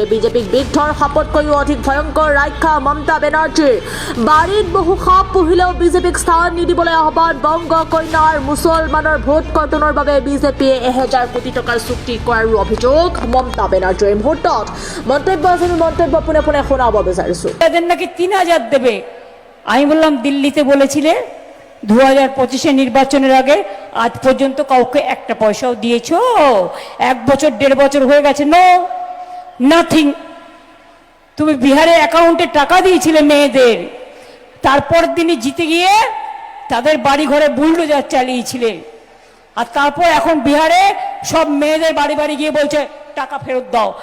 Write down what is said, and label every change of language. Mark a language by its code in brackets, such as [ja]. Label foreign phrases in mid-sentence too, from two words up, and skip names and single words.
[as] বিজেপিক বিধৰ শপতকৈও অধিক ভয়ংকৰ ৰাক্ষা মমতা বেনাৰ্জীৰ বাৰীত বহু সাপ পুহিলেও বিজেপিক স্থান নিদিবলৈ আহ্বান বংগ কন্যাৰ মুছলমানৰ ভোট কৰ্তনৰ বাবে বিজেপিয়ে 1000 কোটি টকাৰ চুক্তি কৰাৰ অভিযোগ মমতা বেনাৰ্জীৰ। মুহূৰ্তত মন্তব্য পুনে পুনে শোনাব বিচাৰিছো। [bn] এদের নাকি 3000 দেবে। আমি বললাম দিল্লিতে বলেছিলে 2025 নির্বাচনের আগে আজ পর্যন্ত কাউকে একটা পয়সাও দিয়েছো? 1 বছর 1.5 বছর হয়ে গেছে, [en] no nothing. [bn] তুমি বিহারে অ্যাকাউন্টে টাকা দিয়েছিলে মেয়েদের, তারপর দিনই জিতে গিয়ে তাদের বাড়ি ঘরে বুলডোজার চালিয়েছিলে, আর তারপর এখন বিহারে সব মেয়েদের বাড়ি বাড়ি গিয়ে বলছে টাকা ফেরত দাও।